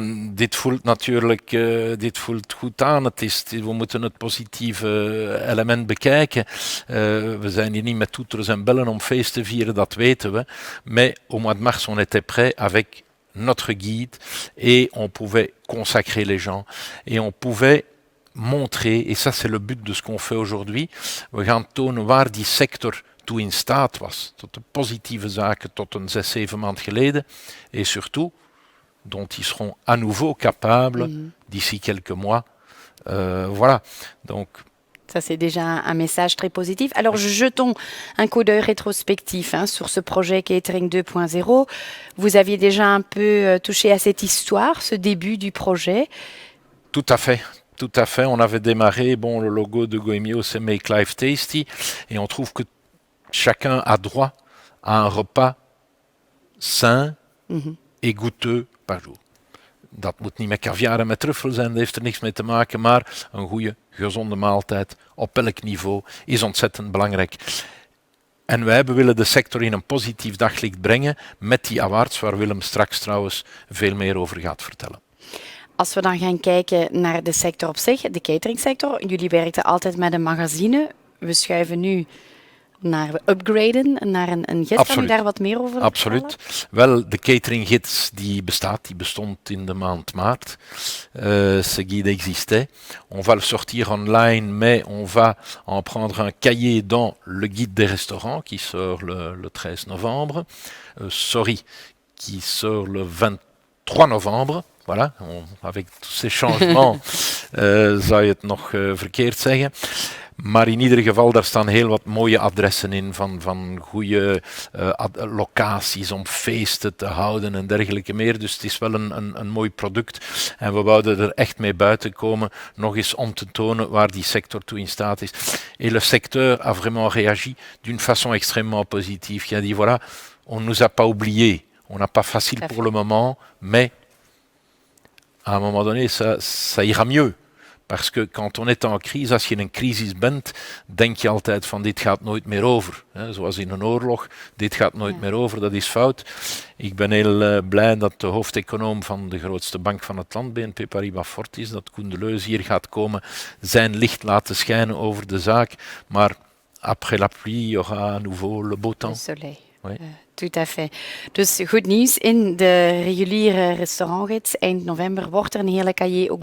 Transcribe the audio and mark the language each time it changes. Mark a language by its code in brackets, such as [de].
[nl] Dit voelt natuurlijk dit goed aan. We moeten het positieve element bekijken. We zijn hier niet met toeters en bellen om feest te vieren, dat weten we. [fr] Mais au mois de mars, on était prêt avec notre guide et on pouvait consacrer les gens. Et on pouvait montrer, et ça c'est le but de ce qu'on fait aujourd'hui, [nl] we gaan tonen waar die sector toe in staat was. Tot de positieve zaken tot een 6-7 maanden geleden. [fr] Et surtout, dont ils seront à nouveau capables d'ici quelques mois. Voilà. Donc, ça, c'est déjà un message très positif. Alors, jetons un coup d'œil rétrospectif sur ce projet Catering 2.0. Vous aviez déjà un peu touché à cette histoire, ce début du projet. Tout à fait. Tout à fait. On avait démarré, le logo de GoMio, c'est Make Life Tasty. Et on trouve que chacun a droit à un repas sain et goûteux par jour. [nl] Dat moet niet met caviar en met truffel zijn, dat heeft er niks mee te maken, maar een goede, gezonde maaltijd op elk niveau is ontzettend belangrijk. En wij willen de sector in een positief daglicht brengen met die awards, waar Willem straks trouwens veel meer over gaat vertellen. Als we dan gaan kijken naar de sector op zich, de catering-sector, jullie werkten altijd met een magazine. We schuiven nu naar upgraden, naar een gids. Kan u daar wat meer over vertellen? Absoluut. Wel, de cateringgids die bestond in de maand maart. [fr] Ce guide existait. On va le sortir online, mais on va en prendre un cahier dans le guide des restaurants qui sort le 13 novembre. Qui sort le 23 novembre. [nl] Voilà, [fr] avec tous ces changements [nl] zou je het nog verkeerd zeggen. Maar in ieder geval, daar staan heel wat mooie adressen in van goede locaties om feesten te houden en dergelijke meer. Dus het is wel een mooi product en we wouden er echt mee buiten komen, nog eens om te tonen waar die sector toe in staat is. [fr] Et le secteur a vraiment réagi d'une façon extrêmement positive, qui a dit voilà, on ne nous a pas oubliés, on n'a pas facile pour le moment, mais à un moment donné, ça ira mieux. Parce que quand on est en crise, [nl] als je in een crisis bent, denk je altijd van dit gaat nooit meer over. Zoals in een oorlog, dit gaat nooit meer over, dat is fout. Ik ben heel blij dat de hoofdeconoom van de grootste bank van het land, BNP Paribas Fortis, dat Koen Deleuze hier gaat komen, zijn licht laten schijnen over de zaak. [fr] Maar après la pluie, il y aura à nouveau le beau temps. Le soleil. Oui. Tout à fait. [nl] Dus goed nieuws. In de reguliere restaurantgids eind november wordt er een hele cahier ook